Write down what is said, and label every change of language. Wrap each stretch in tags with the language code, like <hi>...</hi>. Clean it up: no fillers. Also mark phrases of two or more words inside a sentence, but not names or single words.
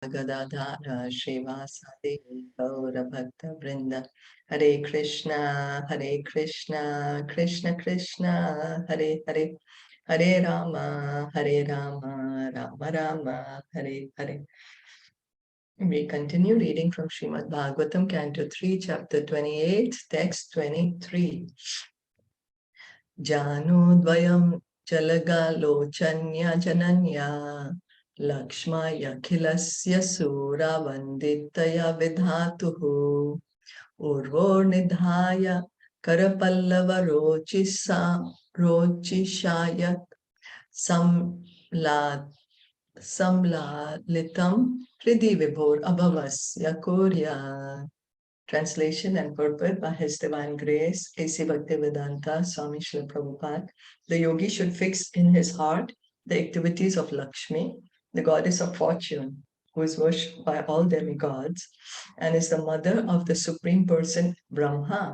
<sa>Gadadhara Shrivasadi Gaura Bhakta Vrinda. Hare Krishna, Krishna Krishna, Hare Hare, Hare Rama, Rama Rama, Hare Hare.</sa> <en>We continue reading from Srimad Bhagavatam Canto 3, Chapter 28, Text 23.</en> <sa>Janu dvayam chalagalochanya jananya Lakshmaya khilasya sura vanditaya vidhatuhu Urvor nidhaya karapallava rochishayat samlalitam Hridi Vibhor Abhavasya Kurya.</sa> <en>Translation and purport by His Divine Grace, A.C. Bhaktivedanta Swami Shilpa Prabhupada. The yogi should fix in his heart the activities of Lakshmi, the goddess of fortune, who is worshipped by all demigods and is the mother of the Supreme Person Brahma.</en>